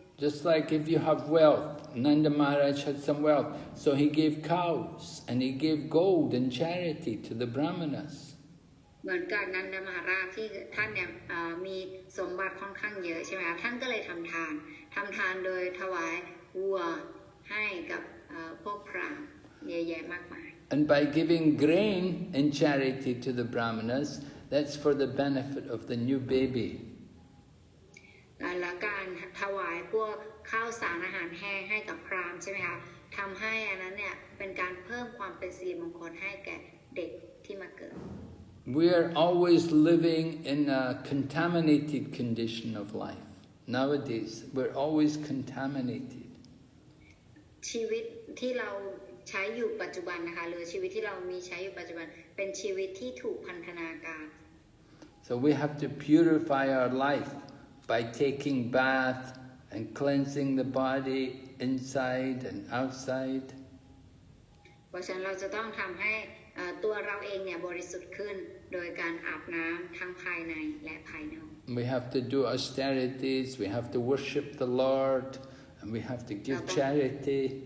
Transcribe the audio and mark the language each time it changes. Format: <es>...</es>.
<en>Just like if you have wealth, Nanda Maharaj had some wealth, so he gave cows and he gave gold and charity to the brahmanas.</en> <th>เหมือนกับนันดมหาราชที่ท่านเนี่ยมีสมบัติค่อนข้างเยอะใช่ไหมคะท่านก็เลยทำทานโดยถวายวัวให้กับพวกพราหมณ์เยอะแยะมากมาย</th> <en>And by giving grain in charity to the brahmanas, that's for the benefit of the new baby.</en> <th>และการถวายพวกข้าวสารอาหารแห้งให้กับพราหมณ์ใช่ไหมคะทำให้อันนั้นเนี่ยเป็นการเพิ่มความเป็นสิริมงคลให้แก่เด็กที่มาเกิด</th> <en>We are always living in a contaminated condition of life. Nowadays, we're always contaminated.</en> <th>ชีวิตที่เราใช้อยู่ปัจจุบันนะคะหรือชีวิตที่เรามีใช้อยู่ปัจจุบันเป็นชีวิตที่ถูกพันธนาการ</th> <en>So we have to purify our life by taking bath and cleansing the body inside and outside.</en> <th>เพราะฉะนั้นเราจะต้องทำให้ตัวเราเองเนี่ยบริสุทธิ์ขึ้นโดยการอาบน้ำทั้งภายในและภายนอก</th> <en>We have to do austerities, we have to worship the Lord, and we have to give charity.</en>